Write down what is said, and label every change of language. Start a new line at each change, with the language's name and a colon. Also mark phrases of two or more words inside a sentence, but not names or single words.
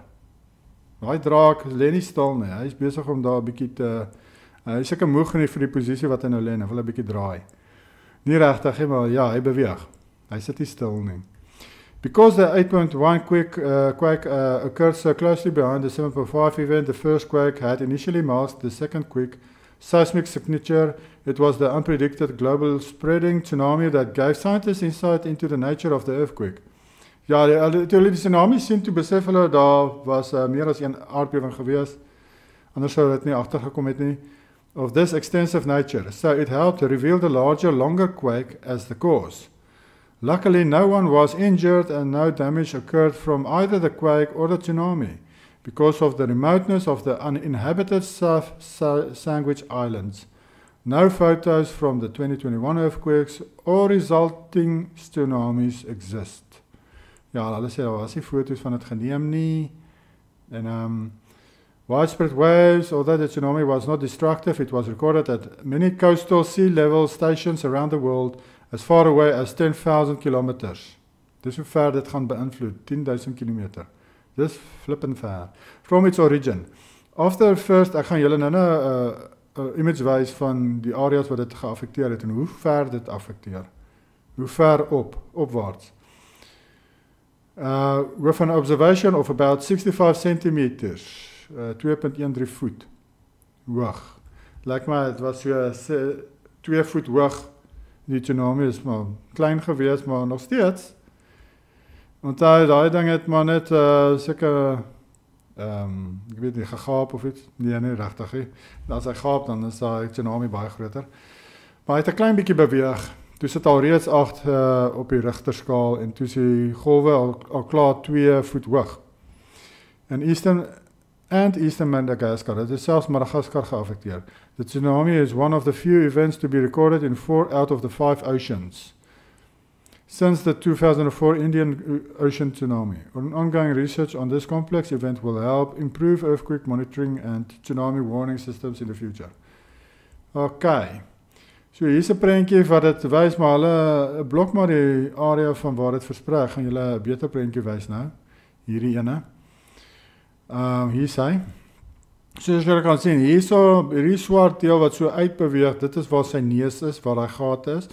Afrikaans: Daai draak lê nie stil nie, hy is besig om daar 'n bietjie hy is seker moeg vir die posisie wat hy nou lê, en hy wil 'n bietjie draai. Nie regtig, maar ja, hy beweeg. Hy sit nie stil nie.
English: Because the 8.1 quake occurred so closely behind the 7.5 event, the first quake had initially masked the second quake seismic signature. It was the unpredicted global spreading tsunami that gave scientists insight into the nature of the earthquake.
Afrikaans: Ja, toe hulle die tsunami sien, toe besef hulle, daar was meer as een aardbewing gewees, anders sou dit nie agtergekom het nie,
English: of this extensive nature. So it helped to reveal the larger, longer quake as the cause. Luckily, no one was injured and no damage occurred from either the quake or the tsunami because of the remoteness of the uninhabited South Sandwich Islands. No photos from the 2021 earthquakes or resulting tsunamis exist.
Afrikaans: Ja, hulle sê, daar was nie foto's van het geneem nie.
English: En widespread waves, although the tsunami was not destructive, it was recorded at many coastal sea level stations around the world as far away as 10,000 kilometers.
Afrikaans: Dis hoe ver dit gaan beïnvloed, 10,000 kilometer. Dis flippend ver.
English: From its origin. After first,
Afrikaans: ek gaan julle nou 'n image wys van die areas wat dit geaffekteer het en hoe ver dit affekteer. Hoe ver opwaarts.
English: With an observation of about 65 centimeters, 2.13 voet hoog.
Afrikaans: Lyk my, het was so 2 voet hoog. Die tsunami is maar klein geweest, maar nog steeds. Want daai ding het maar net seker ek weet nie, gegaap of iets. Nee, regtig nie. As hy gaap, dan is daai tsunami baie groter. Maar hy het 'n klein bietjie beweeg. Toe sit al reeds 8 op die Richterskaal en toe is die golwe al klaar 2 voet hoog.
English: in Eastern Madagascar.
Afrikaans: Dit is selfs Madagaskar geaffekteer.
English: The tsunami is one of the few events to be recorded in 4 out of the 5 oceans. Since the 2004 Indian Ocean tsunami, ongoing research on this complex event will help improve earthquake monitoring and tsunami warning systems in the future.
Afrikaans: Okay. So hier is 'n prentjie wat dit wys, maar hulle blok maar die area van waar dit versprei. Ek gaan julle 'n beter prentjie wys nou. Hierdie ene. Hier is hy. Soos julle kan sien, hierdie swart deel wat so uitbeweeg, dit is waar sy neus is, waar daai gate is.